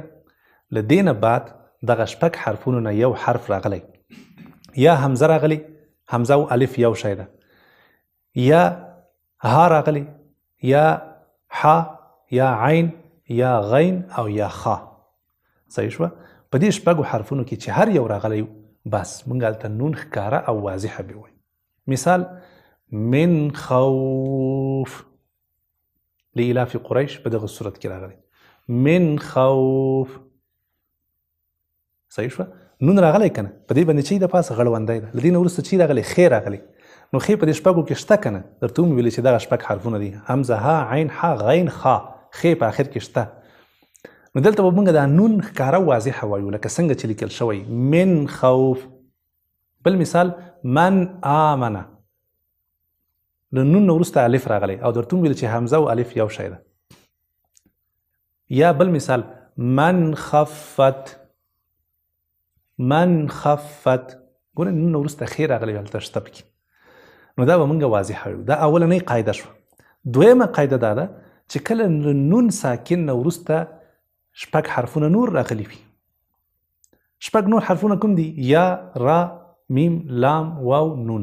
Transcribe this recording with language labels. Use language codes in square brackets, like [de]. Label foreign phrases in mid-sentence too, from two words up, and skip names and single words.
[ps] له دې نه بعد دغه شپږ حرفونو نه یو حرف راغلی، یا همزه راغلی، همزه او الف یو شی ده، یا ها راغلی، یا ح، یا عین، یا غین او یا خ. صحیح شوه؟ په دې شپږو حرفونو کې چې هر یو راغلی بس موږ هلته نون ښکاره او واضحه به وایو. مثال [ar] من خوف، لإلاف قریش [ps] په دغه صورت کې راغلی. [ar] من خوف. [ps] صحیح شوه؟ نون راغلی که نه؟ په دې باندې چې د پاسه غړوندی ده. له دې نه وروسته چې راغلی؟ خې راغلی. نو خې په دې شپږو کې شته که نه؟ درته مې ویلې چې دغه شپږ حرفونه دي، همزه، ها، عین، ح، غین، خ. خې په آخر کې شته. نو دلته به موږ دا نون ښکاره واضحه وایو لکه څنګه چې لیکل شوی [ar] من خوف. [ps] بل مثال [ar] من آمنه، [ps] له نون نه وروسته الف راغلی او درته مې ویل چې همزه او الف یو شی ده. یا بل مثال [ar] من خفت، من خفت. [ps] ګوره نون نه وروسته خې راغلی هلته شته پکې. نو دا به موږ واضحه وایو. دا اولنۍ قاعده شوه. دویمه قاعده دا ده چې کله نون ساکن نه وروسته شپږ حرفونه نور راغلي وي. شپږ نور حرفونه کوم دي؟ یا، را، میم، لام، واو، نون.